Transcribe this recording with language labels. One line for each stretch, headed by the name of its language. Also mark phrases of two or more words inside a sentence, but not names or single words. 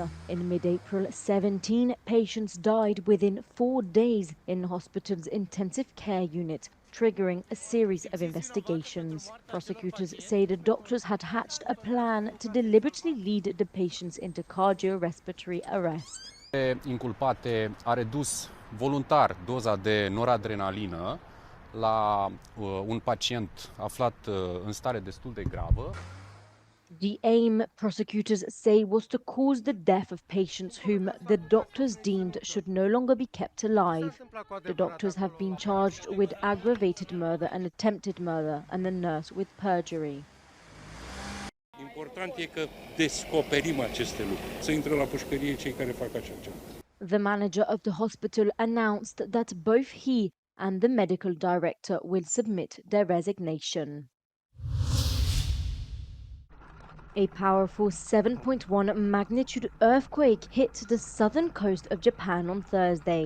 English: In mid-April, 17 patients died within 4 days in the hospital's intensive care unit, triggering a series of investigations. Prosecutors say the doctors had hatched a plan to deliberately lead the patients into cardiorespiratory arrest.
Romanian: Inculpate a redus voluntar doza de noradrenalină la un pacient aflat în stare destul de gravă.
English: The aim, prosecutors say, was to cause the death of patients whom the doctors deemed should no longer be kept alive. The doctors have been charged with aggravated murder and attempted murder, and the nurse with perjury.
Romanian: Important e că descoperim aceste lucruri, să intră la pușcărie cei care fac așa ceva.
English: The manager of the hospital announced that both he and the medical director will submit their resignation. A powerful 7.1 magnitude earthquake hit the southern coast of Japan on Thursday.